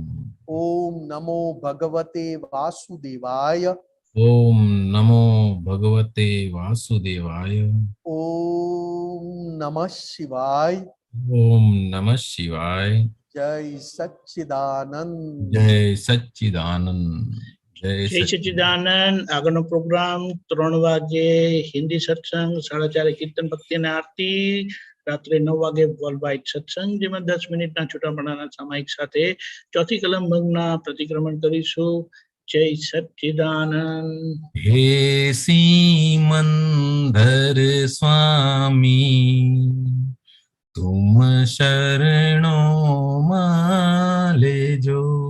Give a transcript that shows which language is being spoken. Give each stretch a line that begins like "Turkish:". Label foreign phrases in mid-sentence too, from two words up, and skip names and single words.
Sanskrit: ओम नमो भगवते वासुदेवाय ओम नमो भगवते वासुदेवाय ओम नमः शिवाय ओम नमः शिवाय
Hindi: जय सच्चिदानंद जय सच्चिदानंद जय
Gujarati: જય સચ્ચિદાનંદ. આગળનો પ્રોગ્રામ 3 વાગે હિન્દી સત્સંગ, 4:30 કીર્તન ભક્તિ અને આરતી, રાત્રે 9 વાગે
English: world wide
Gujarati: સત્સંગ, જેમાં 10 મિનિટના છૂટાપડાના સામાયિક સાથે ચોથી કલમ ભંગના પ્રતિક્રમણ કરીશું. જય સચ્ચિદાનંદ. હે સીમંદર સ્વામી તુમ શરણો મા લેજો।